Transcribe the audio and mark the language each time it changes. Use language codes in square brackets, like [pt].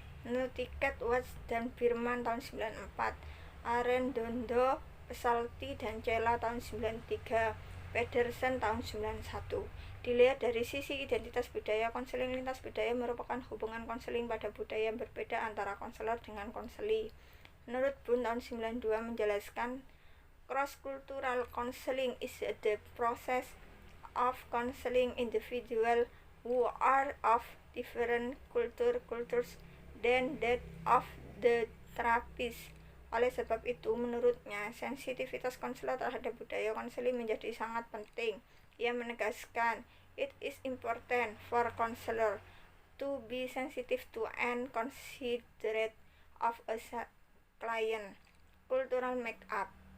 [id] Menurut Tiket, Watts, dan Birman tahun 94, Arredondo, Pesalti, dan Cella tahun 93, Pedersen tahun 91. Dilihat dari sisi identitas budaya, konseling lintas budaya merupakan hubungan konseling pada budaya yang berbeda antara konselor dengan konseli. Menurut Boone tahun 92 menjelaskan, [en] cross-cultural counseling is the process of counseling individuals who are of different cultures than that of the therapist. [id] Oleh sebab itu, menurutnya, sensitivitas konselor terhadap budaya konseling menjadi sangat penting. Ia menegaskan, [en] it is important for counselor to be sensitive to and considerate of a client cultural makeup.